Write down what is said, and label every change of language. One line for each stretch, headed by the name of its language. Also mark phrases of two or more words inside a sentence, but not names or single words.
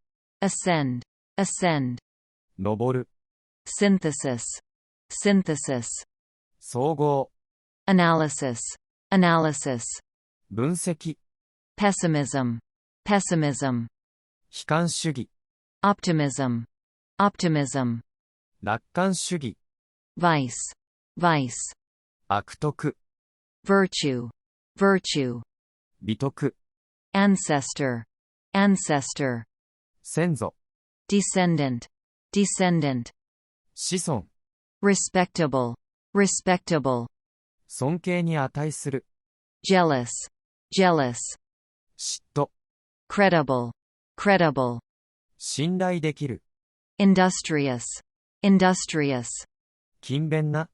English: ascend, ascend,
Japanese: 登る。
English: synthesis, synthesis,
Japanese: 総合。
English: analysis, analysis,
Japanese: 分析。
English: pessimism, pessimism,
Japanese: 悲観主義。
English: optimism, optimism,
Japanese: 楽観主義。
English: vice, vice,
Japanese: 悪徳。
English: virtue, virtue,
Japanese: 美徳。
English: ancestor, ancestor,
Japanese: 先祖。
English: descendant, descendant,
Japanese: 子孫。
English: respectable, respectable,
Japanese: 尊敬に値する。
English: jealous, jealous,
Japanese: 嫉妬。
English: credible, credible,
Japanese: 信頼できる。
English: industrious, industrious,
Japanese: 勤勉な。